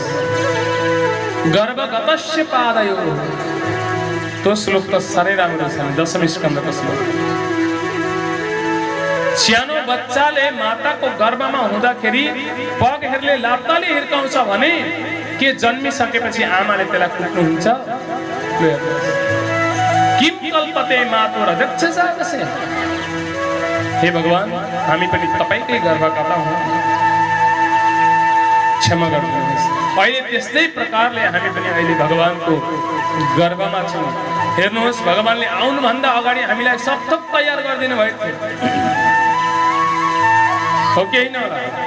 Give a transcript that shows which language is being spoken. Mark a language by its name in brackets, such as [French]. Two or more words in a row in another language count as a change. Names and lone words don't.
[Sanskrit] गर्भगतस्य पादयो, [Nepali] त्यो श्लोक त साह्रै राम्रो छ, दशम स्कन्धको श्लोक। सानो बच्चाले माताको गर्भमा हुँदाखेरि पगहरूले लात्ताले हिर्काउँछ भने के जन्मिसकेपछि आमाले त्यसलाई कुट्नुहुन्छ? [Sanskrit] किम कल्पते मातो रजक्षसागस्य। [Nepali] हे भगवान, हामी पनि तपाईकै गर्भगता हौँ, क्षमा गर्नुहोस्। अहिले त्यस्तै प्रकारले हामी पनि अहिले भगवानको गर्भमा छौँ। हेर्नुहोस्, भगवानले आउनुभन्दा अगाडि हामीलाई सब थोक तयार गरिदिनु भएको थियो, हो कि होइन होला?